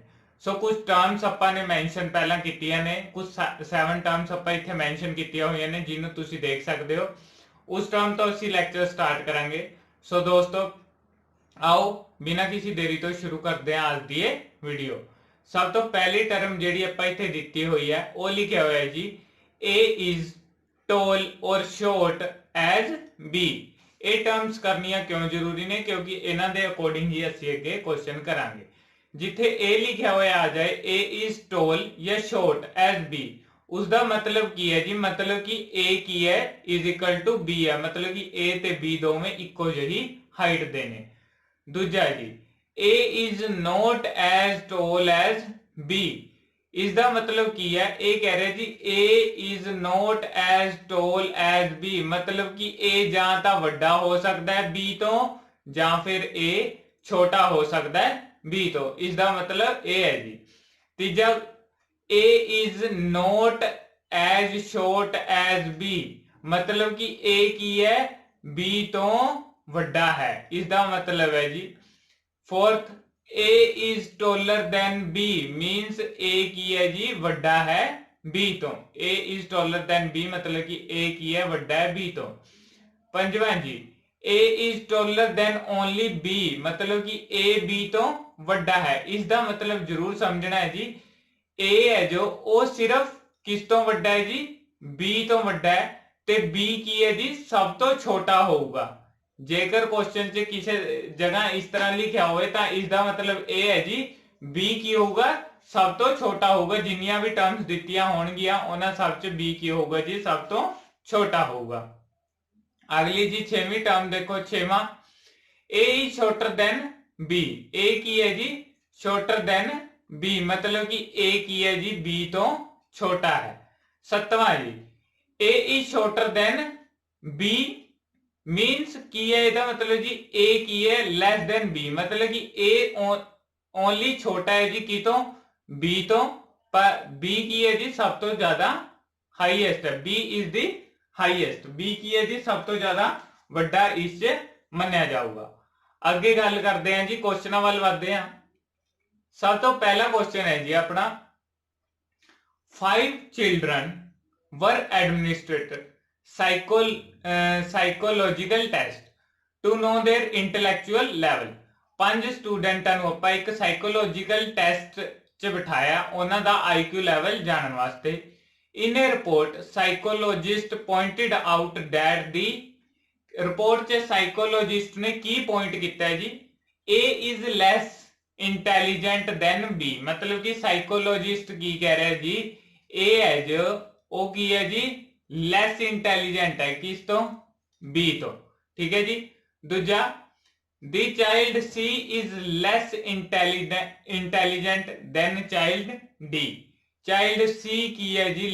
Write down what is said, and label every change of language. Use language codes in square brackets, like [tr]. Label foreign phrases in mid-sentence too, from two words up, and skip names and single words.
[pa] ਸੋ ਕੁਝ ਟਰਮਸ ਆਪਾਂ ਨੇ ਮੈਂਸ਼ਨ ਪਹਿਲਾਂ ਕੀਤੀਆਂ ਨੇ, ਕੁਝ 7 ਟਰਮਸ ਆਪਾਂ ਇੱਥੇ ਮੈਂਸ਼ਨ ਕੀਤੀਆਂ ਹੋਈਆਂ ਨੇ ਜਿਹਨੂੰ ਤੁਸੀਂ ਦੇਖ ਸਕਦੇ ਹੋ। ਉਸ ਟਰਮ ਤੋਂ ਅਸੀਂ ਲੈਕਚਰ ਸਟਾਰਟ ਕਰਾਂਗੇ। ਸੋ ਦੋਸਤੋ, ਆਓ ਬਿਨਾਂ ਕਿਸੇ ਦੇਰੀ ਤੋਂ ਸ਼ੁਰੂ ਕਰਦੇ ਹਾਂ ਅੱਜ ਦੀ ਇਹ ਵੀਡੀਓ। ਸਭ ਤੋਂ ਪਹਿਲੀ ਟਰਮ ਜਿਹੜੀ ਆਪਾਂ ਇੱਥੇ ਦਿੱਤੀ ਹੋਈ ਹੈ ਉਹ ਲਿਖਿਆ ਹੋਇਆ ਹੈ ਜੀ, [en] A is tall or short as B। [pa] ਇਹ ਟਰਮਸ ਕਰਨੀਆਂ ਕਿਉਂ ਜ਼ਰੂਰੀ ਨੇ? ਕਿਉਂਕਿ ਇਹਨਾਂ ਦੇ ਅਕੋਰਡਿੰਗ ਹੀ ਅਸੀਂ ਅੱਗੇ ਕੁਐਸਚਨ ਕਰਾਂਗੇ। ਜਿੱਥੇ A ਲਿਖਿਆ ਹੋਇਆ ਆ ਜਾਏ [en] A is tall [pa] ਜਾਂ [en] short as B, [pa] ਉਸਦਾ ਮਤਲਬ ਕੀ ਹੈ ਜੀ? ਮਤਲਬ ਕਿ A ਕੀ ਹੈ [en] is equal to B [pa] ਹੈ, ਮਤਲਬ ਕਿ A ਤੇ B ਦੋਵੇਂ ਇੱਕੋ ਜਿਹੀ ਹਾਈਟ ਦੇ ਨੇ। ਦੂਜਾ ਜੀ, [en] A is not as tall as B, [pa] ਇਸ ਦਾ ਮਤਲਬ ਕੀ ਹੈ? ਇਹ ਕਹਿ ਰਿਹਾ ਜੀ [en] A is not as tall as B, [pa] ਮਤਲਬ ਕਿ A ਜਾਂ ਤਾਂ ਵੱਡਾ ਹੋ ਸਕਦਾ ਹੈ B ਤੋਂ ਜਾਂ ਫਿਰ A ਛੋਟਾ ਹੋ ਸਕਦਾ ਹੈ B ਤੋਂ। ਇਸ ਦਾ ਮਤਲਬ ਇਹ ਹੈ ਜੀ। ਤੀਜਾ, [en] A is not as short as B, [pa] ਮਤਲਬ ਕਿ A ਕੀ ਹੈ? B ਤੋਂ ਵੱਡਾ ਹੈ, ਇਸ ਦਾ ਮਤਲਬ ਹੈ ਜੀ। ਫੋਰਥ, [en] A is taller than B, means A [pa] ਕੀ ਹੈ ਜੀ? ਵੱਡਾ ਹੈ B ਤੋਂ। [en] A is taller than B [pa] ਮਤਲਬ ਕਿ A ਕੀ ਹੈ? ਵੱਡਾ ਹੈ B ਤੋਂ। ਪੰਜਵਾਂ ਜੀ, [en] A is taller than only B, [pa] ਮਤਲਬ ਕਿ A B ਤੋਂ ਵੱਡਾ ਹੈ। ਇਸ ਦਾ ਮਤਲਬ ਜ਼ਰੂਰ ਸਮਝਣਾ ਹੈ ਜੀ, A ਹੈ ਜੋ ਉਹ ਸਿਰਫ ਕਿਸ ਤੋਂ ਵੱਡਾ ਹੈ ਜੀ? B ਤੋਂ ਵੱਡਾ ਹੈ ਤੇ B ਕੀ ਹੈ ਜੀ? ਸਭ ਤੋਂ ਛੋਟਾ ਹੋਊਗਾ। ਜੇਕਰ ਕੁਐਸਚਨ 'ਚ ਕਿਸੇ ਜਗ੍ਹਾ ਇਸ ਤਰ੍ਹਾਂ ਲਿਖਿਆ ਹੋਵੇ ਤਾਂ ਇਸ ਦਾ ਮਤਲਬ ਇਹ ਹੈ ਜੀ B ਕੀ ਹੋਊਗਾ? ਸਭ ਤੋਂ ਛੋਟਾ ਹੋਊਗਾ। ਜਿੰਨੀਆਂ ਵੀ ਟਰਮਸ ਦਿੱਤੀਆਂ ਹੋਣਗੀਆਂ ਉਹਨਾਂ ਸਭ 'ਚ B ਕੀ ਹੋਊਗਾ ਜੀ? ਸਭ ਤੋਂ ਛੋਟਾ ਹੋਊਗਾ। ਅਗਲੀ ਜੀ 6ਵੀਂ ਟਰਮ ਦੇਖੋ, 6ਵਾਂ, [en] A is shorter than B, A [pa] ਕੀ ਹੈ ਜੀ? [en] shorter than B, [pa] ਮਤਲਬ ਕਿ A ਕੀ ਹੈ ਜੀ? B ਤੋਂ ਛੋਟਾ ਹੈ। 7ਵਾਂ ਜੀ, [en] A is shorter than B, ਮੀਨਸ [pa] ਕੀ ਹੈ? ਇਹਦਾ ਮਤਲਬ ਜੀ A ਕੀ ਹੈ? [en] less than [pa] B, ਮਤਲਬ ਕਿ A ਓਨਲੀ ਛੋਟਾ ਹੈ ਜੀ ਕੀ ਤੋਂ? B ਤੋਂ, ਪਰ B ਕੀ ਹੈ ਜੀ? ਸਭ ਤੋਂ ਜ਼ਿਆਦਾ ਹਾਈਐਸਟ ਹੈ। B [en] is the highest, [pa] B ਕੀ ਹੈ ਜੀ? ਸਭ ਤੋਂ ਜ਼ਿਆਦਾ ਵੱਡਾ ਇਸ 'ਚ ਮੰਨਿਆ ਜਾਊਗਾ। ਅੱਗੇ ਗੱਲ ਕਰਦੇ ਹਾਂ ਜੀ, ਕੁਐਸਚਨਾਂ ਵੱਲ ਵਧਦੇ ਹਾਂ। ਸਭ ਤੋਂ ਪਹਿਲਾ ਕੁਐਸਚਨ ਹੈ ਜੀ ਆਪਣਾ, [en] 5 children were administered psychological test to know their intellectual level। [pa] 5 ਸਟੂਡੈਂਟਾਂ ਨੂੰ ਆਪਾਂ ਇੱਕ ਸਾਈਕੋਲੋਜੀਕਲ ਟੈਸਟ 'ਚ ਬਿਠਾਇਆ ਉਹਨਾਂ ਦਾ IQ ਲੈਵਲ ਜਾਣਨ ਵਾਸਤੇ। [en] In a report psychologist pointed out that the, [pa] ਰਿਪੋਰਟ 'ਚ ਸਾਈਕੋਲੋਜਿਸਟ ਨੇ ਕੀ ਪੁਆਇੰਟ ਕੀਤਾ ਹੈ ਜੀ? [en] A is less intelligent than B, [pa] ਮਤਲਬ ਕਿ ਸਾਈਕੋਲੋਜਿਸਟ ਕੀ ਕਹਿ ਰਿਹਾ ਜੀ? A ਹੈ ਜੋ ਉਹ ਕੀ ਹੈ ਜੀ? [en] less intelligent [pa] ਹੈ ਕਿਸ ਤੋਂ? B ਤੋਂ। ਠੀਕ ਹੈ ਜੀ। ਦੂਜਾ, [en] the child C is less intelligent than child D, ਚਾਈਲਡ C [pa] ਕੀ ਹੈ ਜੀ?